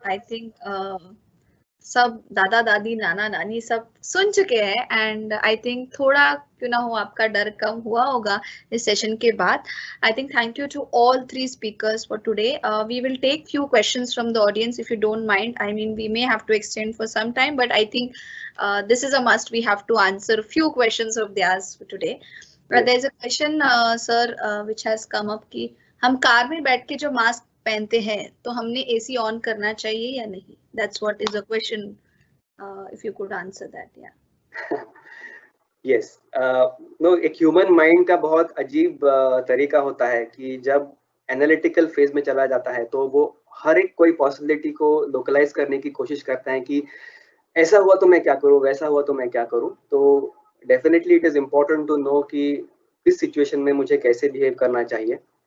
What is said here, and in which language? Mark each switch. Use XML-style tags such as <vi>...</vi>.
<en>I think</en> <hi>सब दादा दादी नाना नानी सब सुन चुके हैं</hi> <en>and I think</en> <hi>थोड़ा क्यों ना हो आपका डर कम हुआ होगा इस सेशन के बाद.</hi> <en>I think thank you to all 3 speakers for today. We will take few questions from the audience if you don't mind. I mean, we may have to extend for some time, but I think this is a must. We have to answer few questions of theirs for today. There is a question, sir, which has come up</en> <hi>कि हम car में बैठ के जो mask पहनते हैं तो हमने एसी ऑन करना चाहिए या नहीं?</hi> <en>That's what is the question. If you could answer that, yeah. Yes.</en> <hi>No, एक ह्यूमन माइंड का बहुत अजीब तरीका होता है कि जब एनालिटिकल फेज में चला जाता है तो वो हर एक कोई पॉसिबिलिटी को लोकलाइज करने की कोशिश करता है कि ऐसा हुआ तो मैं क्या करूं, वैसा हुआ तो मैं क्या करूं. तो</hi> <en>definitely it is important to know</en> <hi>कि इस सिचुएशन में मुझे कैसे बिहेव करना चाहिए.</hi>